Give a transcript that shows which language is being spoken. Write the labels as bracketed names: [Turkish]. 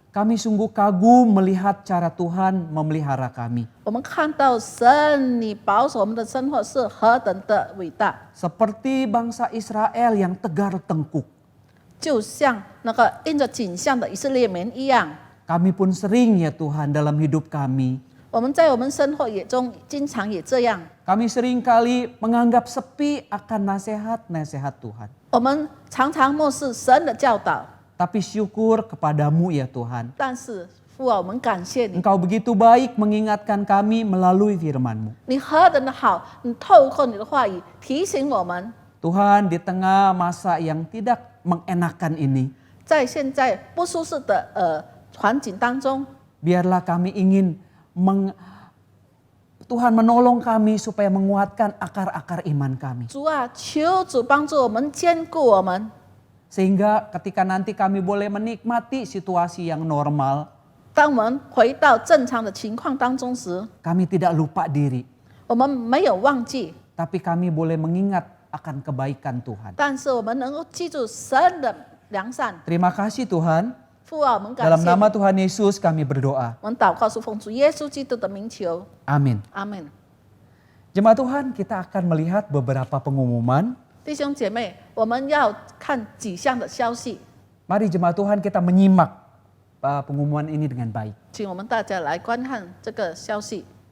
[Indonesian] kami sungguh kagum melihat cara Tuhan memelihara kami. [Chinese] 我们看到神你保守我们的生活是何等的伟大， [Indonesian] Seperti bangsa Israel yang tegar tengkuk. [Chinese] 就像那个印着景象的以色列民一样。 [Indonesian] Kami pun sering ya Tuhan dalam hidup kami [Chinese] 我们在我们生活也中经常也这样， [Indonesian] Kami seringkali menganggap sepi akan nasihat-nasihat Tuhan. [Chinese] 我们常常漠视神的教导， [Indonesian] Tapi syukur kepadamu ya Tuhan. [Chinese] 但是父啊，我们感谢你， [Indonesian] Engkau begitu baik mengingatkan kami melalui firman-Mu. [Chinese] 你何等的好，你透过你的话语提醒我们， [Indonesian] Tuhan, di tengah masa yang tidak mengenakan ini, [Chinese] 在现在不舒适的环境当中， [Indonesian] biarlah kami ingin Tuhan menolong kami supaya menguatkan akar-akar iman kami. [Chinese] 主啊，求主帮助我们，坚固我们， [Indonesian] Sehingga ketika nanti kami boleh menikmati situasi yang normal, [Chinese] 当我们回到正常的情况当中时， [Indonesian] kami tidak lupa diri, [Chinese] 我们没有忘记， [Indonesian] tapi kami boleh mengingat akan kebaikan Tuhan. [Chinese] 但是我们能够记住神的良善。 [Indonesian] Terima kasih Tuhan. [Chinese] 父啊，我们感 [Indonesian] Dalam [Chinese] 谢 [Indonesian] nama [Chinese] 你， [Indonesian] Tuhan Yesus kami berdoa. [Chinese] 我们祷告是奉主耶稣基督的名求， [Indonesian] Amin. [Chinese] 阿门。 [Indonesian] Jemaat Tuhan, kita akan melihat beberapa pengumuman. [Chinese] 弟兄姐妹，我们要看几项的消息， [Indonesian] Mari jemaat Tuhan kita menyimak pengumuman ini dengan baik. [Chinese] 请我们大家来观看这个消息。